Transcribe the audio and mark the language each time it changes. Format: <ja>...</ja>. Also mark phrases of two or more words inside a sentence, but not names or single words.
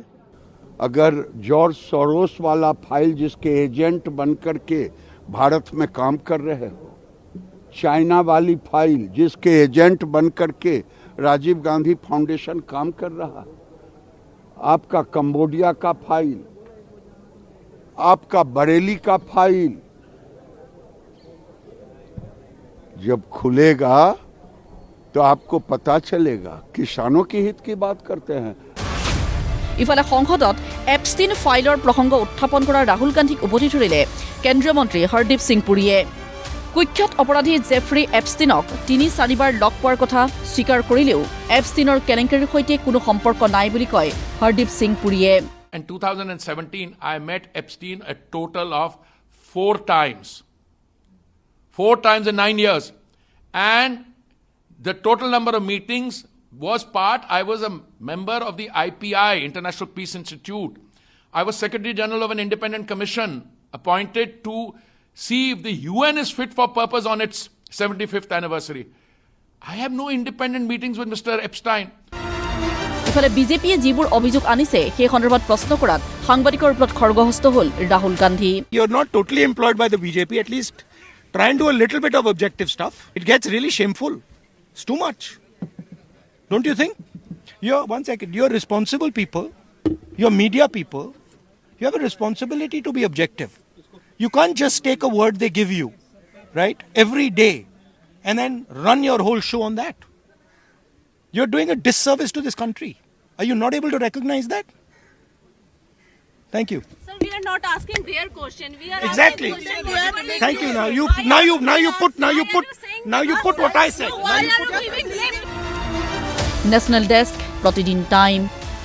<hi>अगर जॉर्ज सोरोस वाला फाइल जिसके एजेंट बनकर के भारत में काम कर रहे हो, चाइना वाली फाइल जिसके एजेंट बनकर के राजीव गांधी फाउंडेशन काम कर रहा है, आपका कंबोडिया का फाइल, आपका बरेली का फाइल जब खुलेगा तो आपको पता चलेगा किसानों की हित की बात करते हैं।</hi> <as>ইফালে সংসদত এপষ্টিন ফাইলৰ প্ৰসংগ উত্থাপন কৰা ৰাহুল গান্ধীক উভতি ধৰিলে কেন্দ্ৰীয় মন্ত্ৰী হৰদীপ সিং পুৰীয়ে। কুখ্যাত অপৰাধী জেফ্ৰী এপষ্টিনক 3-4বাৰ লগ পোৱাৰ কথা স্বীকাৰ কৰিলেও এপষ্টিনৰ কেলেংকাৰীৰ সৈতে কোনো সম্পৰ্ক নাই বুলি কয় হৰদীপ সিং পুৰীয়ে।</as> <en>In 2017, I met Epstein a total of 4 times. 4 times in 9 years. And the total number of meetings I was a member of the IPI, International Peace Institute. I was Secretary General of an independent commission appointed to see if the UN is fit for purpose on its 75th anniversary. I have no independent meetings with Mr. Epstein.</en> <as>ইফালে বিজেপিয়ে যিবোৰ অভিযোগ আনিছে সেই সন্দৰ্ভত প্ৰশ্ন কৰাত সাংবাদিকৰ ওপৰত খড়গহস্ত হ'ল ৰাহুল গান্ধী।</as> <en>You're not totally employed by the BJP, at least try and do a little bit of objective stuff. It gets really shameful. It's too much. Don't you think? You're responsible people, you're media people, you have a responsibility to be objective. You can't just take a word they give you, right, every day and then run your whole show on that. You're doing a disservice to this country. Are you not able to recognize that? Thank you. Sir, we are not asking their question. We are exactly. Thank you. Now you put what I said. नेशनल डेस्क प्रतिदिन टाइम।</en>